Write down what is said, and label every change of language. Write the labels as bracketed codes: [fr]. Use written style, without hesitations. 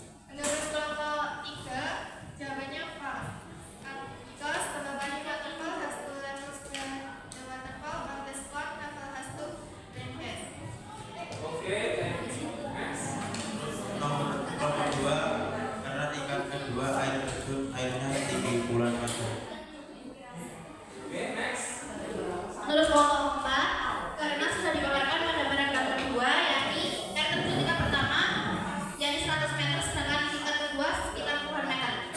[id] Menurut kelompok 3, jawabannya false. [en] Because the Babani waterfall has two levels. The waterfall on the spot level has two branches. Oke, thank you. Next. [id] Nomor 2, karena tingkat kedua air terjun airnya tinggi bulan madu. [en] Oke, next. [id] Menurut kelompok 4, karena sudah dipaparkan pada paragraf kedua, yakni air terjun tingkat pertama yakni 100 meter, sedangkan tingkat kedua sekitar puluhan meter.